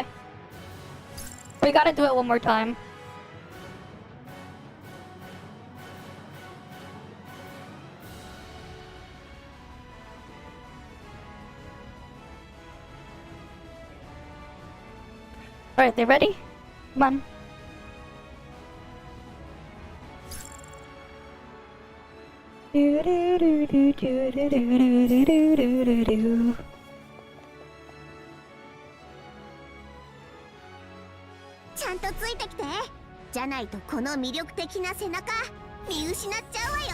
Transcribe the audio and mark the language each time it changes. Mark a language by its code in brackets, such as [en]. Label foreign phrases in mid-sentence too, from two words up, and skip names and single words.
[en] We gotta do it one more time. Alright, they ready? Come on. Do do do do do do do do do do do do. [ja] ちゃんとついてきて。じゃないとこの魅力的な背中見失っちゃうわよ。